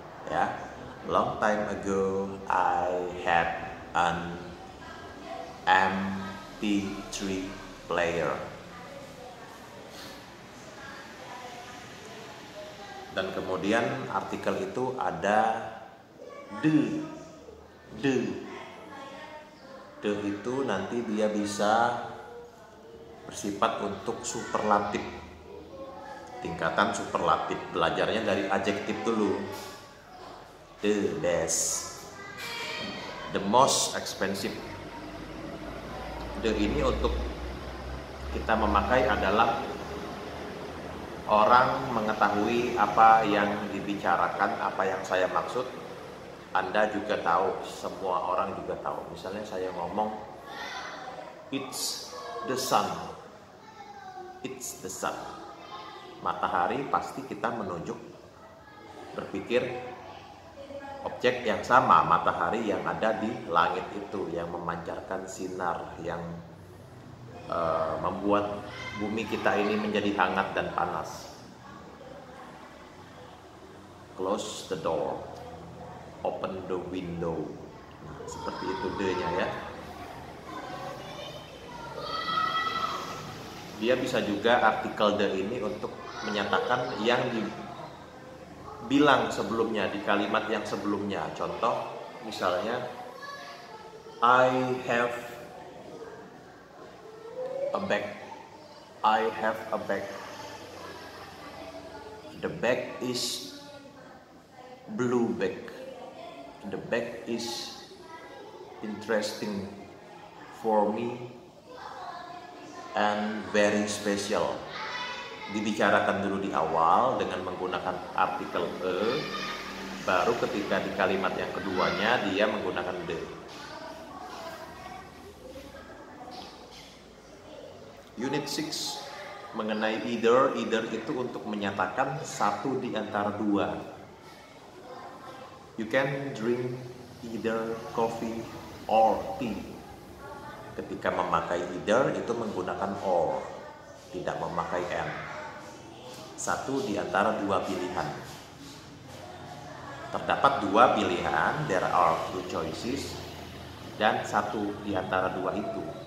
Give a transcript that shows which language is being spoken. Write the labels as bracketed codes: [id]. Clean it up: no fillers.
[en] Ya, long time ago I had an MP3 player. [id] Dan kemudian artikel itu ada de. De itu nanti dia bisa bersifat untuk superlatif, tingkatan superlatif. Belajarnya dari adjektif dulu. [en] The best, the most expensive. [id] De ini untuk kita memakai adalah orang mengetahui apa yang dibicarakan, apa yang saya maksud. Anda juga tahu, semua orang juga tahu. Misalnya saya ngomong, [en] it's the sun. It's the sun. [id] Matahari, pasti kita menunjuk, berpikir objek yang sama, matahari yang ada di langit itu, yang memancarkan sinar, yang membuat bumi kita ini menjadi hangat dan panas. [en] Close the door, open the window. [id] Nah, seperti itu de-nya ya. Dia bisa juga artikel de ini untuk menyatakan yang dibilang sebelumnya, di kalimat yang sebelumnya. [en] Contoh misalnya, I have a bag. I have a bag. The bag is blue bag. The bag is interesting for me and very special. [id] Dibicarakan dulu di awal dengan menggunakan artikel e, baru ketika di kalimat yang keduanya dia menggunakan de. Unit 6 mengenai either. Either itu untuk menyatakan satu di antara dua. [en] You can drink either coffee or tea. [id] Ketika memakai either itu menggunakan or, tidak memakai and. Satu di antara dua pilihan. Terdapat dua pilihan, [en] there are two choices, [id] dan satu di antara dua itu.